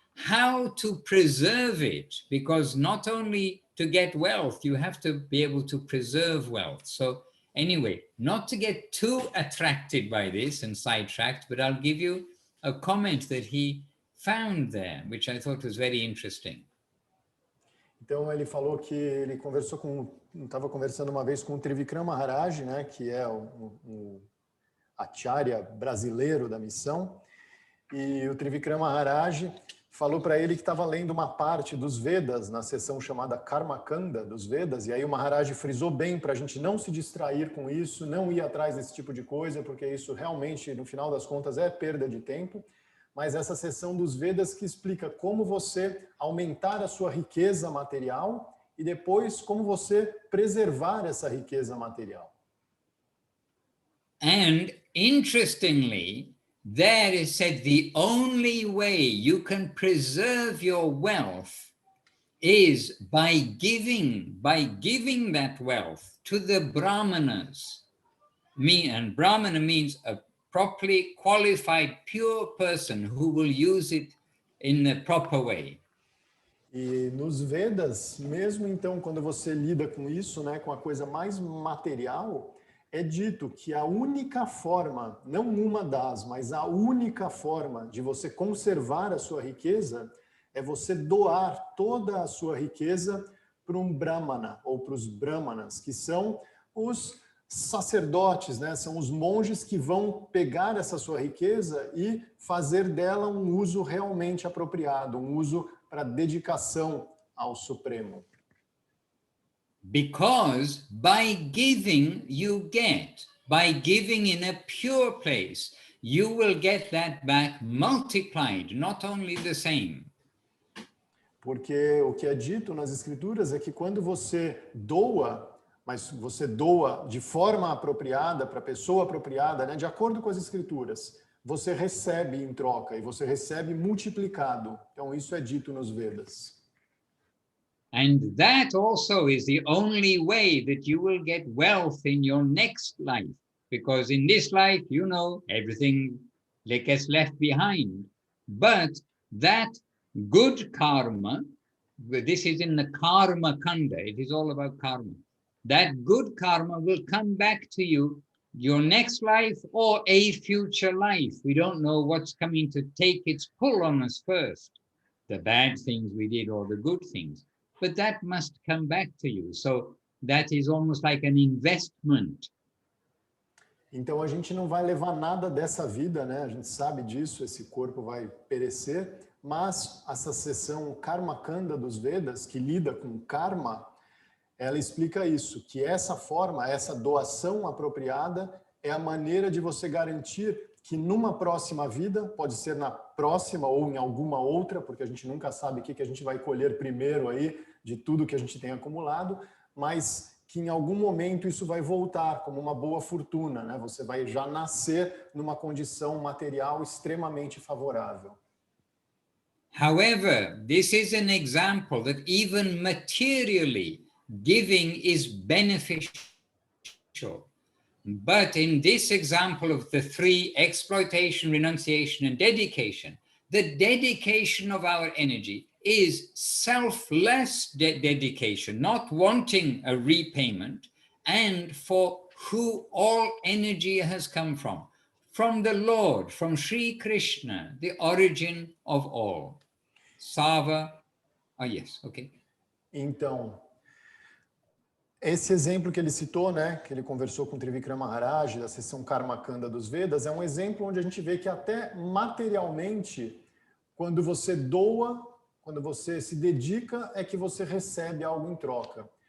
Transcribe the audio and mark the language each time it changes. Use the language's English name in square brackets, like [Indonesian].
[English] how to preserve it, because not only to get wealth, you have to be able to preserve wealth. So anyway, not to get too attracted by this and sidetracked, but I'll give you a comment that he found there, which I thought was very interesting. [Portuguese] Então ele falou que ele estava conversando uma vez com o Trivikram Maharaj, né, que é o acharya brasileiro da missão, e o Trivikram Maharaj falou para ele que estava lendo uma parte dos Vedas, na sessão chamada Karma Kanda dos Vedas, e aí o Maharaj frisou bem para a gente não se distrair com isso, não ir atrás desse tipo de coisa, porque isso realmente, no final das contas, é perda de tempo. Mas essa sessão dos Vedas que explica como você aumentar a sua riqueza material e depois como você preservar essa riqueza material. [English] And interestingly, there is said the only way you can preserve your wealth is by giving that wealth to the Brahmanas. And Brahmana means a properly qualified, pure person who will use it in the proper way. [Portuguese] E nos Vedas, mesmo então, quando você lida com isso, né, com a coisa mais material, é dito que a única forma, não uma das, mas a única forma de você conservar a sua riqueza é você doar toda a sua riqueza para um Brahmana, ou para os Brahmanas, que são os sacerdotes, né? São os monges que vão pegar essa sua riqueza e fazer dela um uso realmente apropriado, um uso para dedicação ao Supremo. [English] Because by giving you get, by giving in a pure place, you will get that back multiplied, not only the same. [Portuguese] Porque o que é dito nas escrituras é que quando você doa, mas você doa de forma apropriada, para a pessoa apropriada, né, de acordo com as escrituras, você recebe em troca e você recebe multiplicado. Então isso é dito nos Vedas. [English] And that also is the only way that you will get wealth in your next life. Because in this life, you know, everything gets left behind. But that good karma, this is in the karma kanda, it is all about karma. That good karma will come back to you, your next life or a future life. We don't know what's coming to take its pull on us first, the bad things we did or the good things. But that must come back to you. So that is almost like an investment. [Portuguese] Então a gente não vai levar nada dessa vida, né? A gente sabe disso, esse corpo vai perecer, mas essa seção Karma Kanda dos Vedas, que lida com karma, ela explica isso, que essa forma, essa doação apropriada é a maneira de você garantir que numa próxima vida, pode ser na próxima ou em alguma outra, porque a gente nunca sabe o que a gente vai colher primeiro aí de tudo que a gente tem acumulado, mas que em algum momento isso vai voltar como uma boa fortuna, né? Você vai já nascer numa condição material extremamente favorável. [English] However, this is an example that even materially giving is beneficial. But in this example of the three, exploitation, renunciation, and dedication, the dedication of our energy is selfless dedication, not wanting a repayment, and for who all energy has come from the Lord, from Sri Krishna, the origin of all. Sava, yes, okay. [Portuguese] Então, esse exemplo que ele citou, né, que ele conversou com o Trivikram Maharaj, da seção Karma Kanda dos Vedas, é um exemplo onde a gente vê que até materialmente, quando você doa, quando você se dedica, é que você recebe algo em troca.